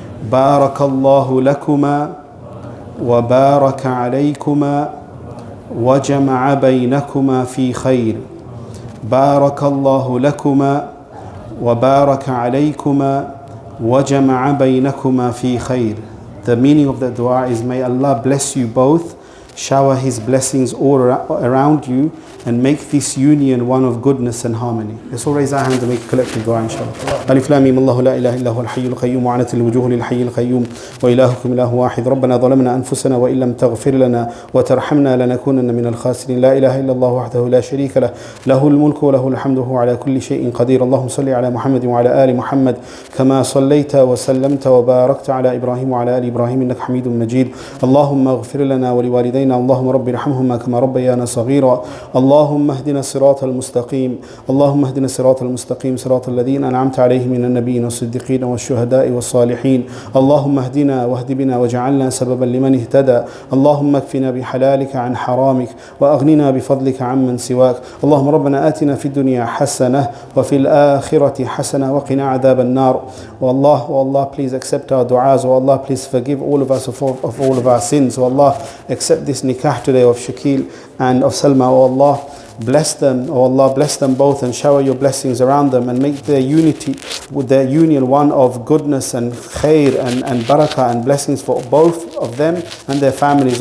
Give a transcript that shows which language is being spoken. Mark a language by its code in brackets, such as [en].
[ar] Barakallahu lakuma wa baraka alaykuma وجمع بينكما في خير بارك الله لكما وبارك عليكما وجمع بينكما في خير. [en] The meaning of the dua is, may Allah bless you both, shower His blessings all around you, and make this union one of goodness and harmony. Let's all raise our hands and make a collective dua inshallah. [ar] ألف لام ميم الله لا إله إلا هو الحي القيوم وعنت الوجوه للحي القيوم وإلهكم إله واحد ربنا ظلمنا أنفسنا وإن لم تغفر لنا وترحمنا لنكونن من الخاسرين لا إله إلا الله وحده لا شريك له له الملك وله الحمد وهو على كل شيء قدير اللهم صل على محمد وعلى آل محمد كما صليت وسلمت وباركت على إبراهيم وعلى آل إبراهيم إنك حميد مجيد اللهم اغفر لنا ولوالدينا علينا اللهم رب ارحمهما كما ربيانا صغيرا اللهم اهدنا الصراط المستقيم اللهم اهدنا الصراط المستقيم صراط الذين أنعمت عليهم من النبيين والصديقين والشهداء والصالحين اللهم اهدنا واهد بنا واجعلنا سببا لمن اهتدى اللهم اكفنا بحلالك عن حرامك وأغننا بفضلك عمن سواك اللهم ربنا آتنا في الدنيا حسنة وفي الآخرة حسنة وقنا عذاب النار [en] Allah, please accept our du'as. Oh Allah, please forgive all of us of all of our sins. Oh Allah, accept this nikah today of Shakil and of Salma. Oh Allah, bless them. Oh Allah, bless them both and shower your blessings around them and make their unity, with their union, one of goodness and khair and barakah and blessings for both of them and their families.